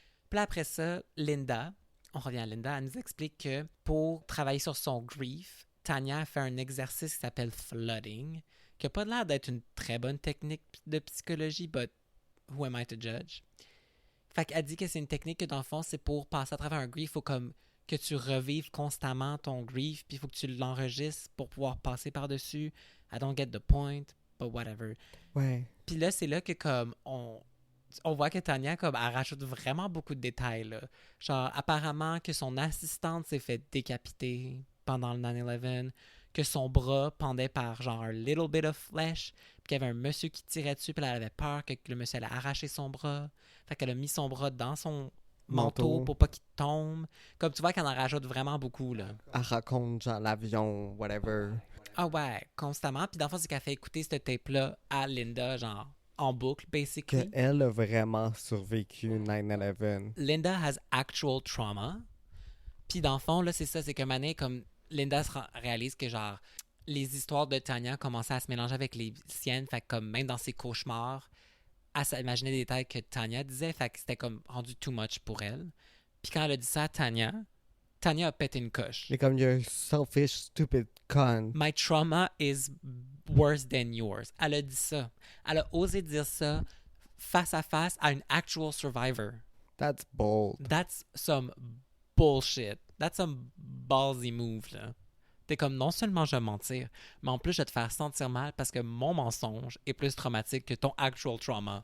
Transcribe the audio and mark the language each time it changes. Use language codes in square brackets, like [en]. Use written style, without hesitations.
[fr] Puis là, après ça, Linda, on revient à Linda, elle nous explique que pour travailler sur son grief, Tanya a fait un exercice qui s'appelle flooding, qui n'a pas l'air d'être une très bonne technique de psychologie, [en] but who am I to judge? [fr] Fait qu'elle dit que c'est une technique que dans le fond, c'est pour passer à travers un grief, il faut comme que tu revives constamment ton grief, puis il faut que tu l'enregistres pour pouvoir passer par-dessus. [en] I don't get the point, but whatever. [fr] Ouais. Puis là, c'est là que comme on voit que Tanya, comme, elle rajoute vraiment beaucoup de détails, là. Genre, apparemment que son assistante s'est fait décapiter pendant le 9/11, que son bras pendait par, genre, un [en] little bit of flesh, [fr] puis qu'il y avait un monsieur qui tirait dessus, puis elle avait peur que le monsieur allait arracher son bras. Fait qu'elle a mis son bras dans son manteau pour pas qu'il tombe. Comme tu vois qu'elle en rajoute vraiment beaucoup, là. Elle raconte, genre, l'avion, whatever. Ah ouais, constamment. Puis dans le fond, c'est qu'elle fait écouter ce tape-là à Linda, genre, en boucle, basically. Qu'elle a vraiment survécu 9/11. [en] Linda has actual trauma. [fr] Puis dans le fond, là, c'est ça, c'est que Mané, comme Linda réalise que, genre, les histoires de Tanya commençaient à se mélanger avec les siennes. Fait que, comme, même dans ses cauchemars, elle s'imaginait des détails que Tanya disait. Fait que c'était, comme, rendu too much pour elle. Puis quand elle a dit ça à Tanya, Tanya a pété une coche. Mais comme [en] you're selfish, stupid con. My trauma is worse than yours. [fr] Elle a dit ça. Elle a osé dire ça face à face à une actual survivor. [en] That's bold. That's some bullshit. That's some ballsy move, là. [fr] T'es comme, non seulement je vais mentir, mais en plus je vais te faire sentir mal parce que mon mensonge est plus traumatique que ton actual trauma.